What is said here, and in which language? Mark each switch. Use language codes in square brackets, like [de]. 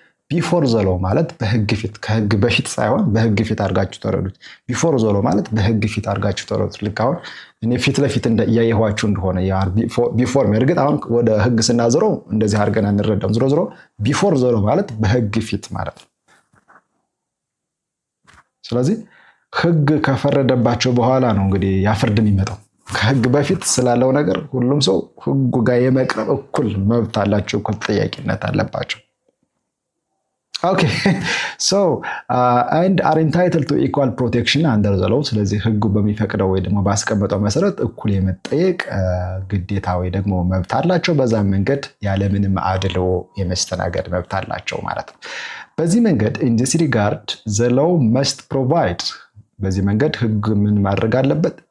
[am] ቢፎር ዘ ሎው ማለት በህግ ፊት ከህግ በፊት ሳይሆን በህግ ፊት አድርጋችሁ ተረዱት። ቢፎር ዘ ሎው ማለት በህግ ፊት አድርጋችሁ ተረዱት። ልክ አሁን እኔ ፊት ለፊት እያየኋችሁ እንደሆነ ያ ቢፎር እርግጥ አሁን ወደ ህግ ስናዘረው እንደዚህ አድርገን እንረዳም። ዝሮ ቢፎር ዘ ሎው ማለት በህግ ፊት ማለት ነው። ስለዚህ ህግ ከፈረደባቸው በኋላ ነው እንግዲህ ያፍርድ የሚመጣው። ከህግ በፊት ስላለው ነገር ሁሉም ሰው ህጉ ጋር የመቅረብ እኩል መብት አላቸው፣ እኩል ተጠያቂነት አለባቸው። [en] Okay, so and are entitled to equal protection under the law. [am] ስለዚህ ህጉ በሚፈቅደው ወይ ደግሞ ባስቀመጠው መሰረት እኩል የመጠየቅ ግዴታ ወይ ደግሞ መብት አላቸው። በዛ መንገድ ያለምንም አድሎ የመስተናገድ መብት አላቸው ማለት ነው። በዚህ መንገድ [en] in this regard the law must provide [am] በዚህ መንገድ ህግ ምን ማድረግ አለበት?